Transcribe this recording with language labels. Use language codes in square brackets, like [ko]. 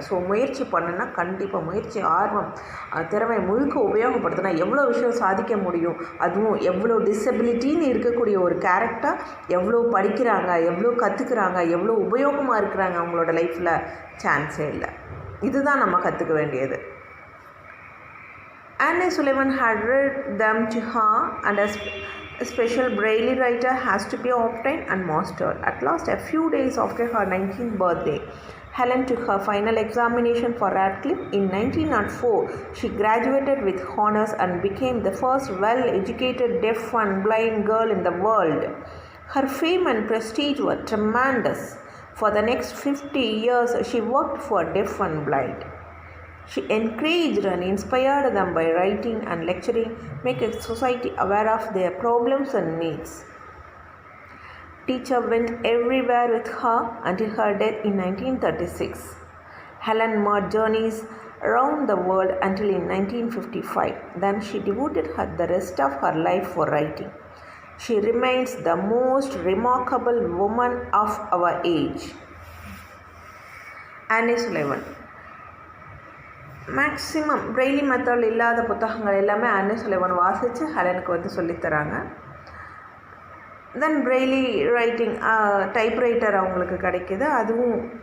[ta] So முயற்சி பண்ணுன்னா கண்டிப்பாக முயற்சி, ஆர்வம், திறமை முழுக்க உபயோகப்படுத்தினா எவ்வளோ விஷயம் சாதிக்க முடியும். அதுவும் எவ்வளோ டிசபிலிட்டின்னு இருக்கக்கூடிய ஒரு கேரக்டர் எவ்வளோ படிக்கிறாங்க, எவ்வளோ கற்றுக்குறாங்க, எவ்வளோ உபயோகமாக இருக்கிறாங்க அவங்களோட லைஃப்பில், சான்ஸே இல்லை. இதுதான் நம்ம கற்றுக்க வேண்டியது. [en] Anne Sullivan had read them to her, and a special Braille writer has to be obtained and mastered. At last, a few days after her 19th birthday, Helen took her final examination for Radcliffe. In 1904, she graduated with honors and became the first well-educated deaf and blind girl in the world. Her fame and prestige were tremendous. For the next 50 years, she worked for deaf and blind. She encouraged and inspired them by writing and lecturing, making society aware of their problems and needs. Teacher went everywhere with her until her death in 1936. Helen made journeys around the world until in 1955. Then she devoted the rest of her life for writing. She remains the most remarkable woman of our age. Anne Sullivan. [ta] Maximum Braille method இல்லாத புத்தகங்கள் எல்லாமே அன்னே சுலைவன் வாசித்து ஹெலனுக்கு வந்து சொல்லித்தராங்க. தென் [en] Braille writing typewriter [ta] அவங்களுக்கு கிடைக்கிது. அதுவும்